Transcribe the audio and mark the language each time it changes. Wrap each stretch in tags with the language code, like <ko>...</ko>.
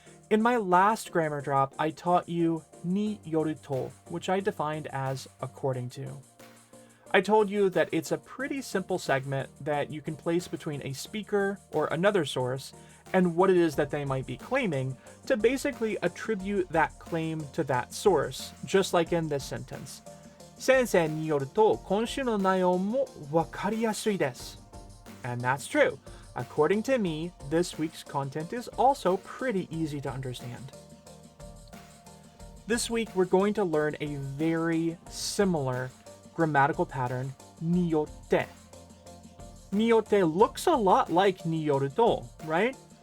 <en>In my last grammar drop, I taught you niyorito, which I defined as according to. I told you that it's a pretty simple segment that you can place between a speaker or another source and what it is that they might be claiming to basically attribute that claim to that source, just like in this sentence.</en> <ja>先生によると今週の内容もわかりやすいです.</ja> <en>And that's true. According to me, this week's content is also pretty easy to understand. This week, we're going to learn a very similar grammatical pattern, niyotte. Niyotte looks a lot like niyoruto, right?</en>